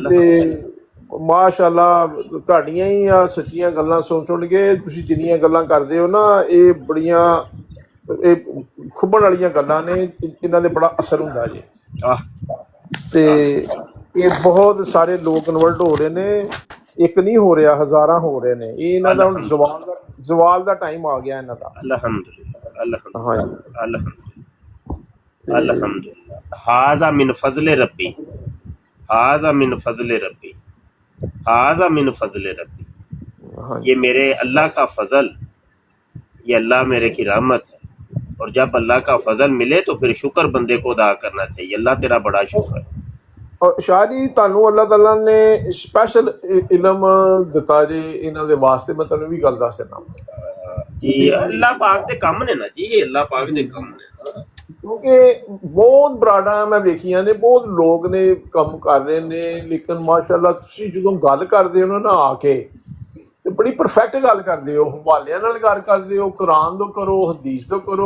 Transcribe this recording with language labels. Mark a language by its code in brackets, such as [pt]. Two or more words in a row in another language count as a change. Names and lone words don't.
[pa] ਤੇ ਮਾਸ਼ਾਅੱਲਾ ਤੁਹਾਡੀਆਂ ਹੀ ਆ ਸੱਚੀਆਂ ਗੱਲਾਂ ਸੁਣ ਕੇ ਤੁਸੀਂ ਜਿੰਨੀਆਂ ਗੱਲਾਂ ਕਰਦੇ ਹੋ ਨਾ, ਇਹ ਬੜੀਆਂ ਇਹ ਖੁੱਬਣ ਵਾਲੀਆਂ ਗੱਲਾਂ ਨੇ, ਇਹਨਾਂ ਦੇ ਬੜਾ ਅਸਰ ਹੁੰਦਾ ਜੀ। ਤੇ ਇਹ ਬਹੁਤ ਸਾਰੇ ਲੋਕ ਕਨਵਰਟ ਹੋ ਰਹੇ ਨੇ, ਇੱਕ ਨਹੀਂ ਹੋ ਰਿਹਾ, ਹਜ਼ਾਰਾਂ ਹੋ ਰਹੇ ਨੇ। ਇਹ ਇਹਨਾਂ ਦਾ ਹੁਣ ਜ਼ਵਾਲ ਦਾ ਟਾਈਮ ਆ ਗਿਆ ਇਹਨਾਂ ਦਾ। ਅਲਹਮਦੁਲਿਲਾ ਹਾਂਜੀ [ar] الحمد لله هذا من فضل ربي هذا من فضل ربي هذا من فضل ربي. [hi] ये मेरे अल्लाह का फजल, ये अल्लाह मेरे की रहमत है। और जब अल्लाह का फजल मिले तो फिर शुक्र बंदे को अदा करना चाहिए। अल्लाह तेरा बड़ा शुक्र है। [pa] और शाह जी ਤੁਹਾਨੂੰ ਅੱਲਾਹ ਤਾਲਾ ਨੇ ਸਪੈਸ਼ਲ ਇਲਮ ਦਿੱਤਾ ਜੀ ਇਹਨਾਂ ਦੇ ਵਾਸਤੇ। ਮੈਂ ਤੁਹਾਨੂੰ ਵੀ ਗੱਲ ਦੱਸ ਦਿੰਦਾ ਜੀ, ਅੱਲਾਹ ਪਾਕ ਦੇ ਕੰਮ ਨੇ ਨਾ ਜੀ, ਇਹ ਅੱਲਾਹ ਪਾਕ ਦੇ ਕੰਮ ਨੇ। ਕਿਉਂਕਿ ਬਹੁਤ ਬਰਾਡਾਂ ਮੈਂ ਵੇਖੀਆਂ ਨੇ, ਬਹੁਤ ਲੋਕ ਨੇ ਕੰਮ ਕਰ ਰਹੇ ਨੇ, ਲੇਕਿਨ ਮਾਸ਼ਾਅੱਲਾ ਤੁਸੀਂ ਜਦੋਂ ਗੱਲ ਕਰਦੇ ਹੋ ਨਾ ਆ ਕੇ, ਤੇ ਬੜੀ ਪਰਫੈਕਟ ਗੱਲ ਕਰਦੇ ਹੋ, ਹਵਾਲਿਆਂ ਨਾਲ ਗੱਲ ਕਰਦੇ ਹੋ, ਕੁਰਾਨ ਤੋਂ ਕਰੋ, ਹਦੀਸ ਤੋਂ ਕਰੋ।